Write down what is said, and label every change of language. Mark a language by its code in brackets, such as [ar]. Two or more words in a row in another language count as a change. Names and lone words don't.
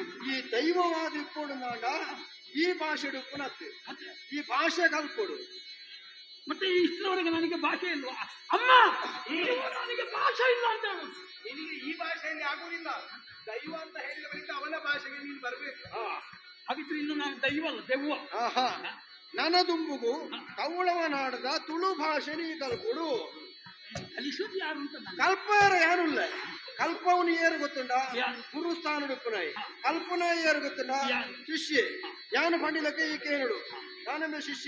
[tcy] ಈ ದೈವವಾದ ಇಕ್ಕೊಡು ನಾಡ ಈ ಭಾಷೆ ಉಪ್ಪುನತ್ತೆ, ಈ ಭಾಷೆ ಕಲ್ಕೊಡು. [kn] ಮತ್ತೆ ಇಷ್ಟರವರೆಗೆ ನನಗೆ ಭಾಷೆ ಇಲ್ವಾ ಅಮ್ಮ? ನನಗೆ ಭಾಷೆ ಇಲ್ಲ ಅಂತ ಹೇಳು. ನಿನಗೆ ಈ ಭಾಷೆಯಲ್ಲಿ ಆಗುವುದಿಲ್ಲ. ದೈವ ಅಂತ ಹೇಳಿದವರಿಂದ ಅವನ ಭಾಷೆಗೆ ನೀನು ಬರಬೇಕು. ಹಾಗಿದ್ರೆ ಇನ್ನು ನಾನು ದೈವಲ್ಲ, ದೆವ್ವ. [tcy] ಆಹಾ, ನನ್ನ ದುಂಬುಗು ಕೌಳವ ನಾಡದ ತುಳು ಭಾಷೆ ನೀ ಕಲ್ಕೊಡು. [kn] ಕಲಿಸೋದು ಯಾರು ಅಂತ ನಾನು [tcy] ಕಲ್ಪರ ಯಾನುಲ್ಲ ಕಲ್ಪವನು ಏರು ಗೊತ್ತುಂಡ [kn] ಯಾರು? [tcy] ಗುರುಸ್ಥಾನ ಉಪ್ಪುನಾಯಿ ಕಲ್ಪನ ಏರು ಗೊತ್ತುಂಡ [kn] ಯಾರು? [tcy] ಶಿಷ್ಯ ಯಾನು ಪಂಡಿಲಕ್ಕೆ ಈ [kn] ಕೇಳು ನಾನೆಂಬ ಶಿಷ್ಯ